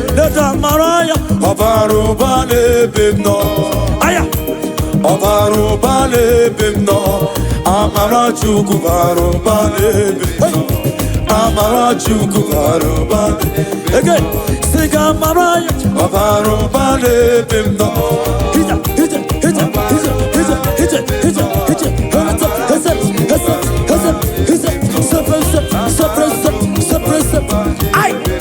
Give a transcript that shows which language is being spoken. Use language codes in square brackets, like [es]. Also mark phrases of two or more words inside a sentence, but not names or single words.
[ig] Leta mara ya, ọ bara ụba n'ebe m nọ. Aya! Ọ bara ụba n'ebe m nọ. Amara Chukwu bara ụba n'ebe m nọ. Hey! Amara Chukwu bara ụba n'ebe m nọ. Again, sing a mara ya. Ọbara ụba n'ebe m nọ. Hija, hija, hija, hija, hija, hija, hija, hija. Hesa, hesa, hesa, hesa, hesa. [en] Separate, separate, separate, separate. Aye.